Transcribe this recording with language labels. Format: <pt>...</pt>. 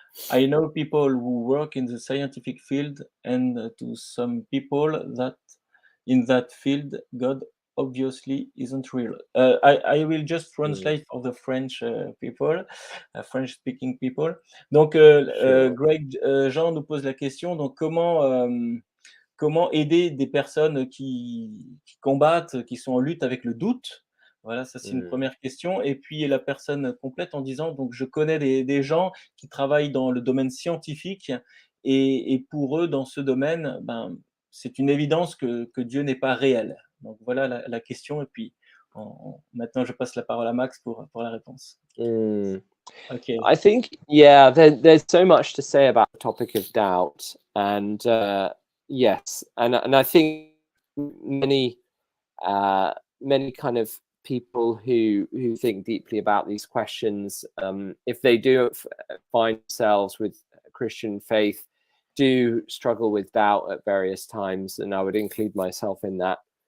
<en>I know people who work in the scientific field, and to some people that in that field, God obviously isn't real. I will just mm, translate for the French people, French-speaking people.</en> <fr>Donc,</fr> <en>sure.</en> <fr>Greg Jean nous pose la question. Donc, comment aider des personnes qui combattent, qui sont en lutte avec le doute? Voilà, ça c'est une Mm, première question et puis la personne complète en disant: «Donc je connais des gens qui travaillent dans le domaine scientifique et pour eux, dans ce domaine, ben, c'est une évidence que Dieu n'est pas réel». Donc voilà la question et puis maintenant je passe la parole à Max pour la réponse. mm. OK.</fr> <en>I think, yeah, there's so much to say about the topic of doubt, and yes, and I think many many kind of people who think deeply about these questions, if they do find themselves with Christian faith, do struggle with doubt at various times, and I would include myself in that.</en>